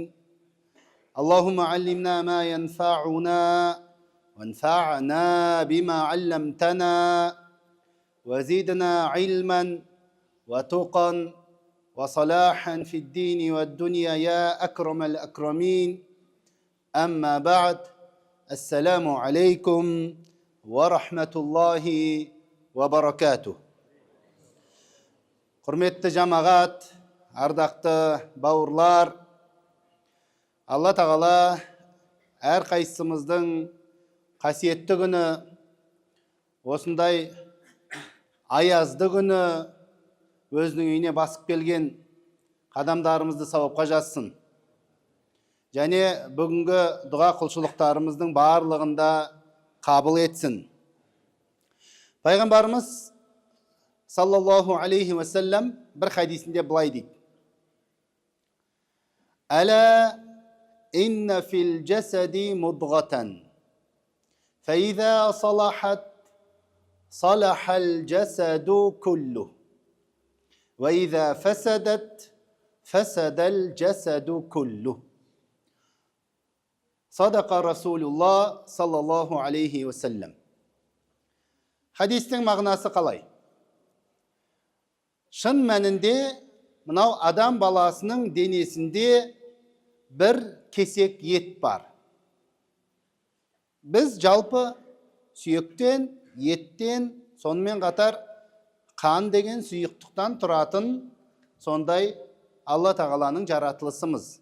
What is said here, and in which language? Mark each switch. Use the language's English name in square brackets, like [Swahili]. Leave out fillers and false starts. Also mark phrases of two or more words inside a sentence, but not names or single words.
[Arabic] اللهم علمنا ما ينفعنا وانفعنا بما علمتنا وزدنا علما وتقا وصلاحا في الدين والدنيا يا أكرم الأكرمين. أما بعد، السلام عليكم ورحمة الله وبركاته. [Kazakh] Құрметті жамағат, ардақты бауырлар, Алла тағала әр қайсымыздың қасиетті күні, осындай аязды күні өзінің үйіне басып келген қадамдарымызды сауапқа жазсын. Және бүгінгі дұға құлшылықтарымыздың барлығында қабыл етсін. Пайғамбарымыз [Arabic] صلى الله عليه وسلم [Kazakh] бір хадисінде былай дейді: [Arabic] ألا إن في الجسد مضغة، فإذا صلحت صلح الجسد كله، وإذا فسدت فسد الجسد كله. صدق رسول الله صلى الله عليه وسلم. [Kazakh] Хадистің мағынасы қалай? Шын мәнінде мынау адам баласының денесінде бір кесек ет бар. Біз жалпы сүйектен, еттен, сонымен қатар қан деген сұйықтықтан тұратын сондай Алла тағаланың жаратылысымыз.